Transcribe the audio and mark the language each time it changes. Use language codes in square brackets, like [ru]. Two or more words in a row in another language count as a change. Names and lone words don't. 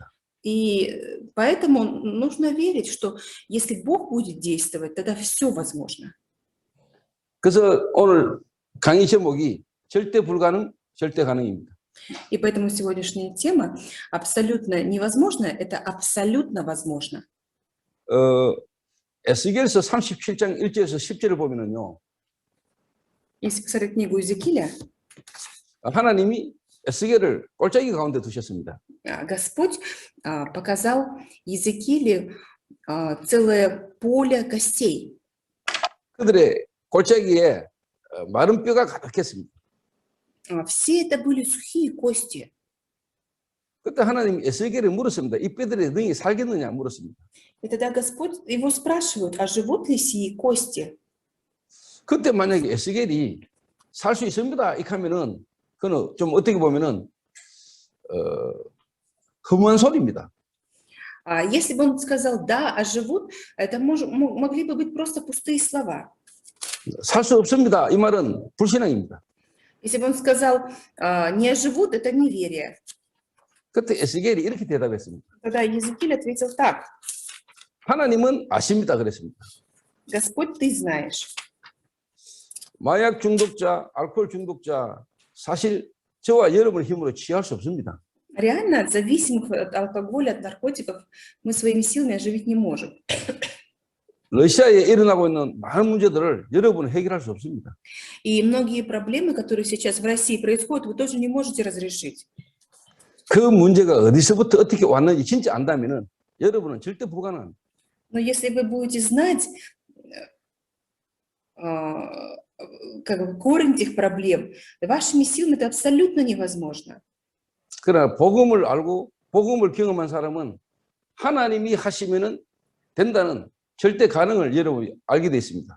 [ru] И поэтому нужно верить, что если Бог будет действовать, тогда все возможно. [ko] 그래서 오늘 강의 제목이 절대 불가능, 절대 가능입니다. [ru] И поэтому сегодняшняя тема абсолютно невозможно, это абсолютно возможно. [ko] 에스겔서 37장 1절에서 10절을 보면은요. [ru] Если посмотреть книгу Иезекииля, [ko] 하나님이 에스겔을 골짜기 가운데 두셨습니다. [ru] Господь показал Иезекииле целое поле костей. [ko] 그들의 골짜기에 마른 뼈가 가득했습니다. [ru] Все это были сухие кости. [ko] 그때 하나님이 에스겔에 물었습니다. 이 뼈들이 너희 살겠느냐 물었습니다. [ru] И тогда Господь его спрашивает, а живут ли сии кости? [ko] 그때 만약에 에스겔이 살 수 있습니다. 이렇게 하면은 그는 좀 어떻게 보면은 허무한 소리입니다. [ru] Если бы он сказал «да», а живут, это могли бы быть просто пустые слова. [ko] 살 수 없습니다. 이 말은 불신앙입니다. [ru] Если бы он сказал «не живут», это неверие. [ko] 그때 에스겔이 이렇게 대답했습니다. [ru] Тогда Иезекииль ответил так: [ko] 하나님은 아십니다. 그랬습니다. [ru] Господь, ты знаешь. [ko] 마약 중독자, 알코올 중독자 사실 저와 여러분의 힘으로 취할 수 없습니다. [ru] Реально, от зависимых от алкоголя, от наркотиков мы своими силами оживить не можем. [ko] 러시아에 일어나고 있는 많은 문제들을 여러분은 해결할 수 없습니다. [ru] И многие проблемы, которые сейчас в России происходят, вы тоже не можете разрешить. [ko] 그 문제가 어디서부터 어떻게 왔는지 진짜 안다면은 여러분은 절대 불가능합니다. [ru] Но если вы будете знать как бы корень этих проблем, вашими силами это абсолютно невозможно. [ko] 그러나 복음을 알고 복음을 경험한 사람은 하나님이 하시면은 된다는 절대 가능을 여러분이 알게 돼 있습니다.